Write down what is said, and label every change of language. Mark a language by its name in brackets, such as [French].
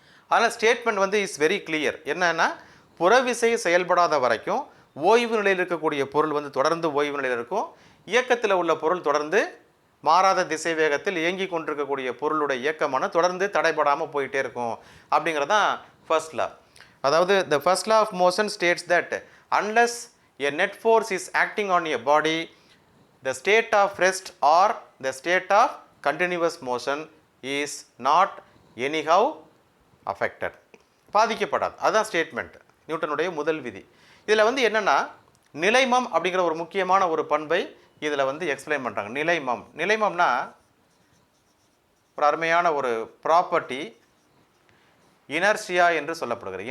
[Tamil] அதனால் ஸ்டேட்மெண்ட் வந்து [English] Is very clear. [Tamil] என்னன்னா, புறவிசை செயல்படாத வரைக்கும் ஓய்வு நிலையில் இருக்கக்கூடிய பொருள் வந்து தொடர்ந்து ஓய்வு நிலையில் இருக்கும், இயக்கத்தில் உள்ள பொருள் தொடர்ந்து மாறாத திசை வேகத்தில் இயங்கி கொண்டிருக்கக்கூடிய பொருளுடைய இயக்கமான தொடர்ந்து தடைபடாமல் போயிட்டே இருக்கும். அப்படிங்கிறது தான் ஃபர்ஸ்ட் லா. அதாவது [English] the first law of motion states that unless a net force is acting on a body, the state of rest or the state of continuous motion is not anyhow affected, [Tamil] பாதிக்கப்படாது. அதுதான் statement, நியூட்டனுடைய முதல் விதி. இதில் வந்து என்னென்னா நிலைமம் அப்படிங்கிற ஒரு முக்கியமான ஒரு பண்பை இதில் வந்து எக்ஸ்பிளைன் பண்ணுறாங்க. நிலைமம், நிலைமம்னா ஒரு அருமையான ஒரு ப்ராப்பர்ட்டி, இனர்ஷியா என்று சொல்லப்படுகிறது.